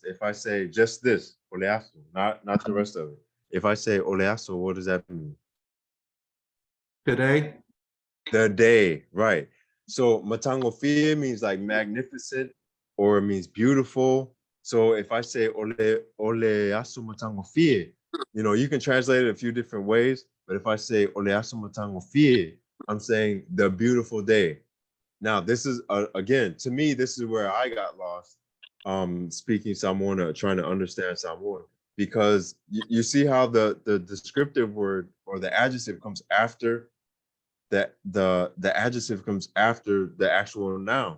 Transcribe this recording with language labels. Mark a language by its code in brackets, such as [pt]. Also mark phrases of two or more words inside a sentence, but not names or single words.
[en] If I say just this, oleasu, not the rest of it. If I say oleasu, what does that mean? Today, The day, right. So matangofie means like magnificent or it means beautiful. [sm] So if I say ole asu matangofie, [en] you can translate it a few different ways. [sm] But if I say ole asu matangofie, [en] I'm saying the beautiful day. Now, this is again, to me, this is where I got lost. Speaking Samoan, trying to understand Samoan, because you see how the descriptive word or the adjective comes after that the adjective comes after the actual noun.